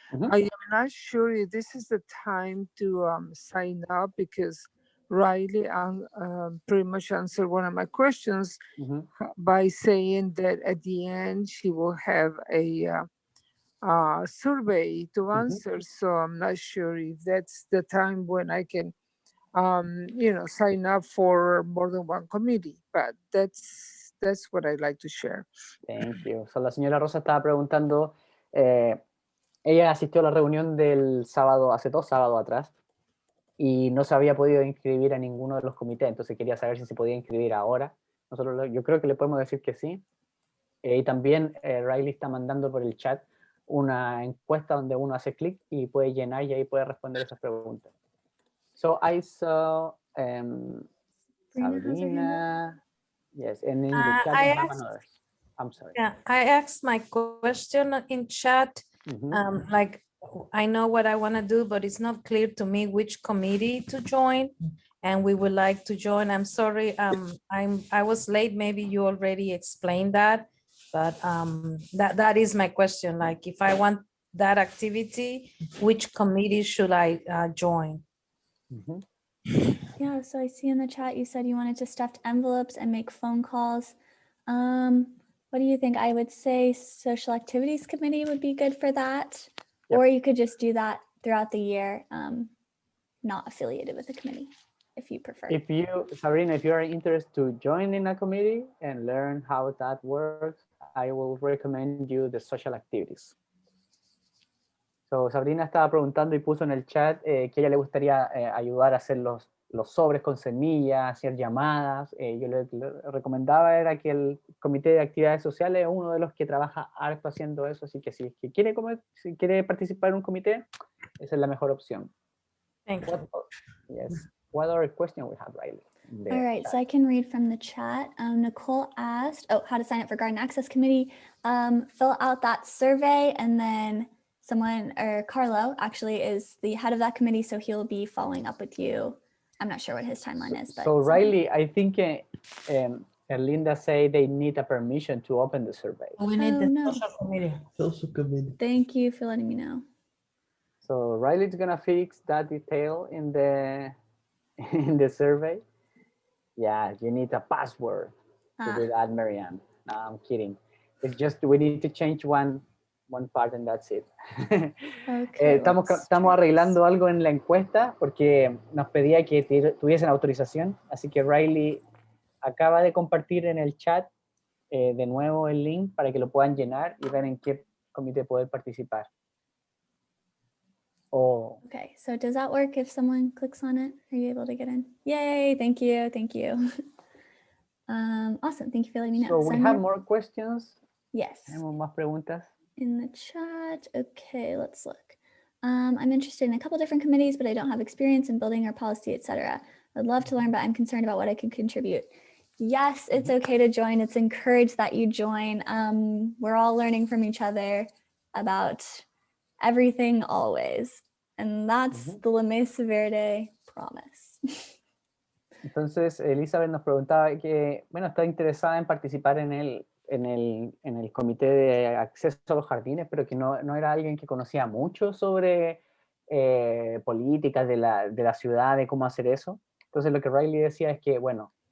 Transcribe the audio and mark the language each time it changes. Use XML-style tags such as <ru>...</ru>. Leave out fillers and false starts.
<en>I am not sure if this is the time to sign up because Riley pretty much answered one of my questions by saying that at the end she will have a survey to answer. So I'm not sure if that's the time when I can, sign up for more than one committee. But that's what I'd like to share. Thank you.</en> <es>So, la señora Rosa estaba preguntando, ella asistió a la reunión del sábado, hace 2 sábados atrás, y no se había podido inscribir a ninguno de los comités, entonces quería saber si se podía inscribir ahora. Yo creo que le podemos decir que sí. Y también Riley está mandando por el chat una encuesta donde uno hace clic y puede llenar y ahí puede responder esas preguntas.</es> <en>So I saw Sabrina. Yes, and in the chat we have another. I'm sorry. Yeah, I asked my question in chat. Like, I know what I want to do, but it's not clear to me which committee to join, and we would like to join. I'm sorry, I was late. Maybe you already explained that, but that is my question. Like, if I want that activity, which committee should I join? Yeah, so I see in the chat you said you wanted to stuff envelopes and make phone calls. What do you think? I would say social activities committee would be good for that. Yep. Or you could just do that throughout the year, not affiliated with a committee, if you prefer. Sabrina, if you are interested to join in a committee and learn how that works, I will recommend you the social activities.</en> <es>So, Sabrina estaba preguntando y puso en el chat que a ella le gustaría ayudar a hacer los sobres con semillas, hacer llamadas. Yo le recomendaba era que el comité de actividades sociales es uno de los que trabaja harto haciendo eso, así que si quiere participar en un comité, esa es la mejor opción.</es> <en>Thank you. Yes. What other question we have, Riley? All right, so I can read from the chat. Nicole asked, how to sign up for Garden Access Committee. Fill out that survey, and then someone, or Carlo actually is the head of that committee, so he'll be following up with you. I'm not sure what his timeline is, but. So Riley, I think Erlinda said they need a permission to open the survey. We need the social committee. Social committee. Thank you for letting me know. So Riley's gonna fix that detail in the survey. Yeah, you need a password to do that, Marianne. No, I'm kidding. It's just we need to change one part and that's it. Okay,</en> <es>estamos arreglando algo en la encuesta porque nos pedía que tuviesen autorización, así que Riley acaba de compartir en el chat de nuevo el link para que lo puedan llenar y ver en qué comité poder participar.</es> <en>Okay, so does that work if someone clicks on it? Are you able to get in? Yay, thank you. Awesome, thank you for letting me know. So we have more questions. Yes.</en> <es>¿Tenemos más preguntas?</es> <en>In the chat, okay, let's look. I'm interested in a couple different committees, but I don't have experience in building or policy, etc. I'd love to learn, but I'm concerned about what I can contribute. Yes, it's okay to join. It's encouraged that you join. We're all learning from each other about everything always. And that's the Mesa Verde promise.</en> <es>Entonces, Elizabeth nos preguntaba que, bueno, está interesada en participar en el comité de acceso a los jardines, pero que no era alguien que conocía mucho sobre políticas de la ciudad, de cómo hacer eso. Entonces, lo que Riley decía es que, bueno,</es>